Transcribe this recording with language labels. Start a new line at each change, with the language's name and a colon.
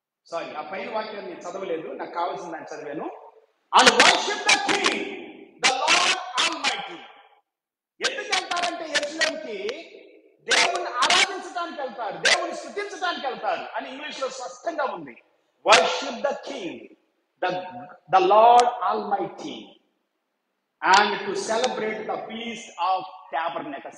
Telugu: Sorry, ఆ పైన వాక్యం నేను చదవలేదు, నాకు కావాల్సిన దాన్ని చదివాను.
English: And worship the King, the Lord Almighty.
Telugu: ఎందుకు వెళ్తారంటే యెరూషలేముకి దేవుణ్ణి ఆరాధించడానికి వెళ్తారు, దేవుని స్తుతించడానికి వెళ్తారు అని ఇంగ్లీష్ లో స్పష్టంగా ఉంది.
English: Worship the king, the Lord Almighty, and to celebrate the feast of tabernacle.